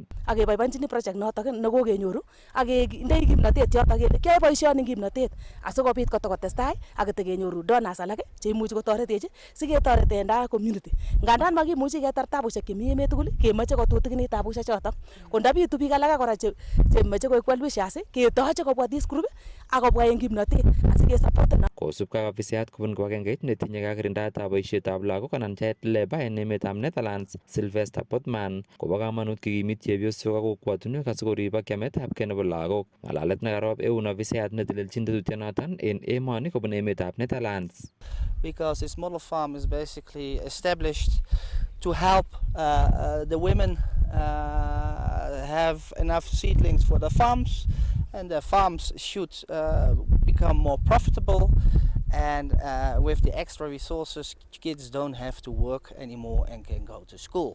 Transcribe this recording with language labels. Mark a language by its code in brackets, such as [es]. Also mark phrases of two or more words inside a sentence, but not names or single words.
[kln] Ak keboiboenjini project notok nekokenyoru ak kindei kimnotet yotok kele kiyoe boisioni kimnotet asikobit kotokotestai ak kitekenyoru donors alak cheimuchi kotoretech siketoreten community. Ngandan makimuchi ketar tabusiek chemi emet tugul kemoche kotutigin tabusiek chotok. Kondabitu biik alak kora chemoche koik [en] well wishers [kln] ketoche kobwa [en] this group [kln] ak kobwa en kimnotet asikesupporten. Kosubkei ak ofisiat kobun kibagengeit netinye kakirindaetab boisietab lagok anan child labor en emetab Netherlands Sylvester Potman kobo kamanut kikimit chepyosok ak kokwotinwek asikorib ak yametabgei nebo lagok. Ng'alalet nekarob eun ofisiat neteleljin tetutyonoton en emoni kobun emetab Netherlands. [en] Because this model farm is basically established to help the women have enough seedlings for the farms, and the farms should become more profitable, and with the extra resources kids don't have to work anymore and can go to school.